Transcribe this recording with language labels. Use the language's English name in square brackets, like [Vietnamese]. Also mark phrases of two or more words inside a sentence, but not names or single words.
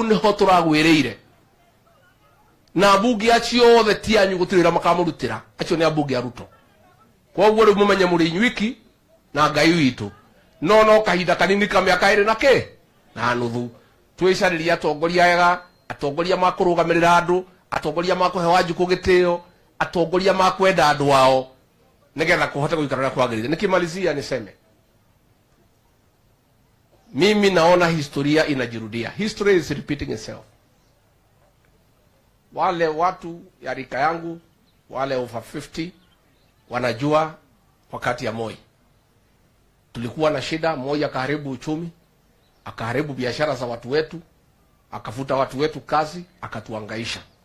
[Kikuyu] niho turagwiriire na bungi acio othe ti anyu gutirira makamurutira acio ni abungi a Ruto koguo riu mumenye muri inywiki na Ngai witu no kahinda kanini ka miaka iri na nuthu twicariria atongoria ega atongoria makurugamirira andu atongoria makuhe wanjuku gitio atongoria makwenda andu wao nigetha kuhote guikarana kwagirire [Swahili] nikimalizia niseme mimi naona historia inajirudia. [English] History is repeating itself. [Swahili] Wale watu ya rika yangu wale over 50 wanajua wakati ya Moi tulikuwa na shida. Moi akaharibu uchumi, akaharibu biashara za watu wetu, akafuta watu wetu kazi, akatuangaisha.